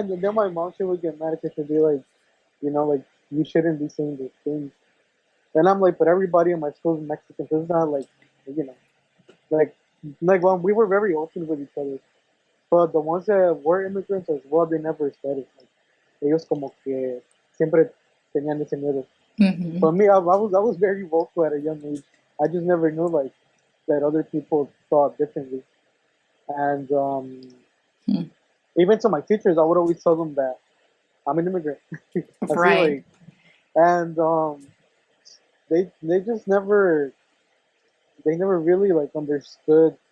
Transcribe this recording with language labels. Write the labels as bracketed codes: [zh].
[en] And then my mom, she would get mad because she'd be like, like you shouldn't be saying these things. And I'm like, but everybody in my school is Mexican, so it's not like, you know, like, well, we were very open with each other. But the ones that were immigrants as well, they never said it. [es] Like, ellos como que siempre tenían ese miedo. Hmm. [en] But me, I was very vocal at a young age. I just never knew like that other people thought differently. And even to my teachers, I would always tell them that I'm an immigrant. I see Right. like, and they just never really like understood